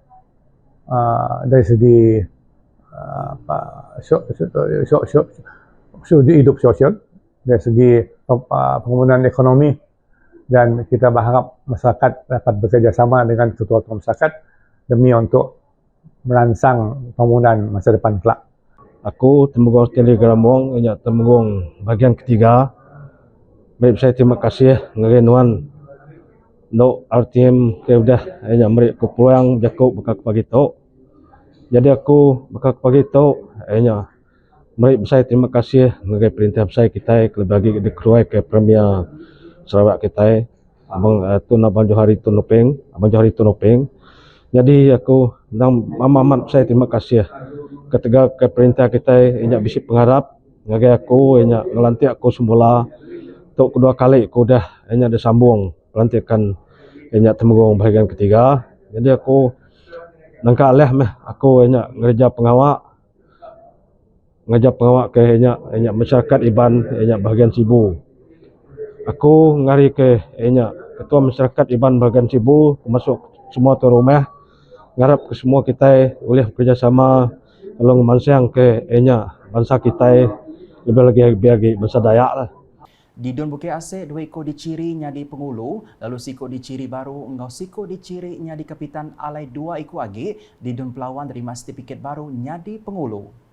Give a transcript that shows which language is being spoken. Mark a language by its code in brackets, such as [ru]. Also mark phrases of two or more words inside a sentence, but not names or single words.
[ms] dari segi hidup sosial, dari segi pembangunan ekonomi, dan kita berharap masyarakat dapat bekerjasama dengan ketua-ketua masyarakat demi untuk merangsang pembangunan masa depan kelak. [iba] Aku temenggong Stanley Gramong, temenggong bagian ketiga. Mari saya [ms] terima kasih [iba] ngerenuan no RTM ke udah mari ku pulang jaku bakal pagi tu. Jadi aku bakal pagi tu mari saya [ms] terima kasih [iba] ngegai perintah saya kita bagi dikeruai ke Premier Sarawak kita abang Tun Abang Johari Tun Nopeng, Abang Johari Tun Nopeng. Jadi aku nang amat saya [ms] terima kasih [iba] ketika ke perintah kita bisa pengharap ngagai aku ngelantik aku semula [ms] untuk kedua kali [iba] aku dah disambung pelantikan temenggong bahagian ketiga. Jadi aku nangka alih aku ngerja pengawak ke masyarakat Iban bahagian Cebu. Aku ngari ke ketua masyarakat Iban bahagian Cebu termasuk semua tuan rumah ngarap ke semua kita boleh bekerjasama tolong mansang ke bangsa kita [ms] lebih lagi [iba] bangsa Dayak lah. Di Dun Bukit Asih, 2 ikut diciri nyadi pengulu, lalu siko diciri baru, engkau siko diciri nyadi kapitan alai 2 ikut agi, di Dun Pelawan terima sertifikat baru nyadi pengulu.